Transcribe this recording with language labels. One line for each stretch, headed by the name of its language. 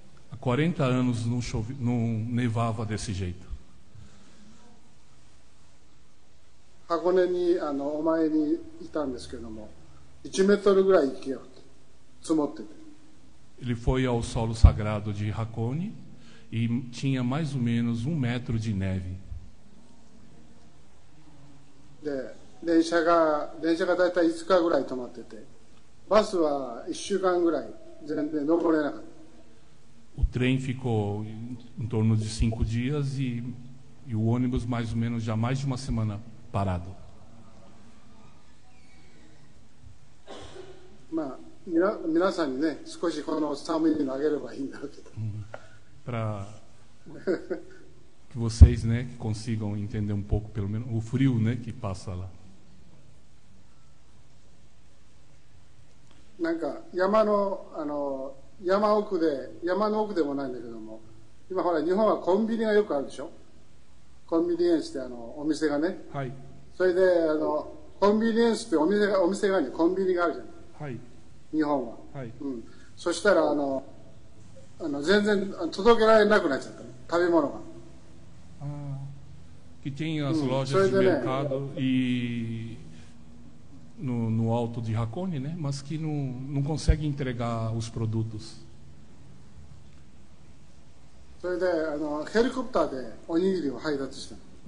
Portuguese: Há 40 anos não nevava desse jeito.
Japanese: 箱根にお参りにいたんですけども、1メートルぐらい雪が積もってて。
Portuguese: Ele foi ao solo sagrado de Hakone e tinha mais ou menos 1 metro de neve.
Japanese: で、電車がだいたい5日ぐらい止まってて、バスは1週間ぐらい全然登れなかった。
Portuguese: O trem ficou em torno de 5 dias e o ônibus mais ou menos já mais de uma semana parado.
Japanese: まあ皆さんにね、少しこの寒いのあげればいいんだろうけど。
Portuguese: Para que vocês, né, que consigam entender um pouco pelo menos o frio, né, que passa lá.
Japanese: なんか山の奥でもないんだけども、今ほら日本はコンビニがよくあるでしょ。コンビニエンスってお店がね。はい。それでコンビニエンスってお店がある、コンビニがあるじゃない。はい。日本は。はい。うん。そしたら全然届けられなくなっちゃったの、食べ物が。
Portuguese: Que tem as lojas de mercado e no alto de Hakone, né? Mas que não consegue entregar os produtos.
Japanese: それでヘリコプターでおにぎりを配達したの。